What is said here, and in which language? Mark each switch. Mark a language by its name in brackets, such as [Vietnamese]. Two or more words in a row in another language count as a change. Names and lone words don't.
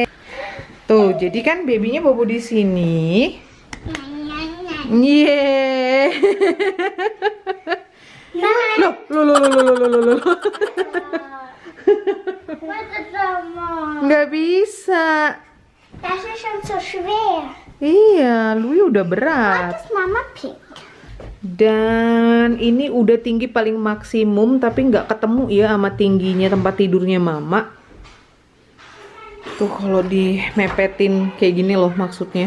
[Indonesian] Tuh, jadi kan babynya bobo di sini. Yeay. Loh. Nggak bisa. [German] Das ist schon so schwer. [Indonesian] Iya, Louis udah berat. [German] Das Mama pink. [Indonesian] Dan ini udah tinggi paling maksimum, tapi nggak ketemu ya sama tingginya tempat tidurnya mama. Tuh kalau dimepetin kayak gini loh maksudnya.